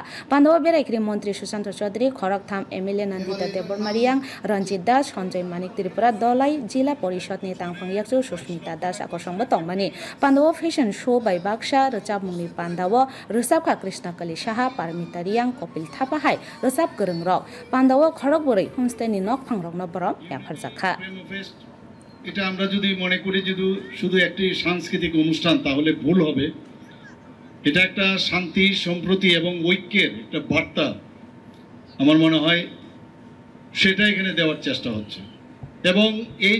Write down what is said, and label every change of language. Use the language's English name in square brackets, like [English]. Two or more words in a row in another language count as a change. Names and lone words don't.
[Kok Borok] Pandawa berai Mantri Sushant Chaudhary Khoroktham MLA Nandita Debormariang Ranjit Das Sanjay Manik Tripura Dolai Jila Porishad ni Tangphang Yakchu Susmita Das akosongbo tongmani. Pandawa Fashion Show by Baksha Rechab Mungni Pandawa Resapka Krishna Kali Saha Paramita Riang Kopil Thapa Hai Resap Gereng Rok Pandawa Khorokbori Homestay ni Nokphang Rok no borom yafarjakha. [Bangla] এটা আমরা যদি মনে করি যদি শুধু একটি সাংস্কৃতিক অনুষ্ঠান তাহলে ভুল হবে। এটা একটা শান্তি সম্প্রীতি এবং ঐক্যের একটা বার্তা আমার মনে হয় সেটা এখানে দেওয়ার চেষ্টা হচ্ছে এবং এই